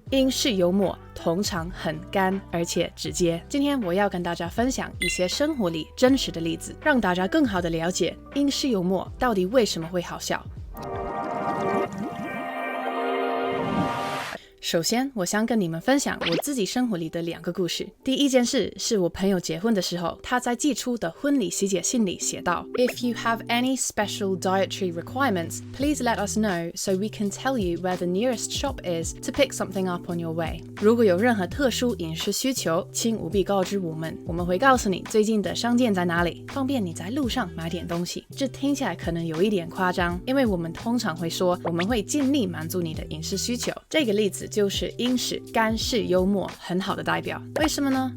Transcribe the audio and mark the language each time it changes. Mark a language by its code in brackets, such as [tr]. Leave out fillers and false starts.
[zh] 英式幽默通常很干而且直接。今天我要跟大家分享一些生活里真实的例子，让大家更好的了解英式幽默到底为什么会好笑。首先，我想跟你们分享我自己生活里的2个故事。第一件事是我朋友结婚的时候，他在寄出的婚礼喜帖信里写道 [en] ：If you have any special dietary requirements, please let us know so we can tell you where the nearest shop is to pick something up on your way. [zh] 如果有任何特殊饮食需求，请务必告知我们，我们会告诉你最近的商店在哪里，方便你在路上买点东西。这听起来可能有一点夸张，因为我们通常会说我们会尽力满足你的饮食需求。这个例子就是英式干式幽默很好的代表。为什么呢？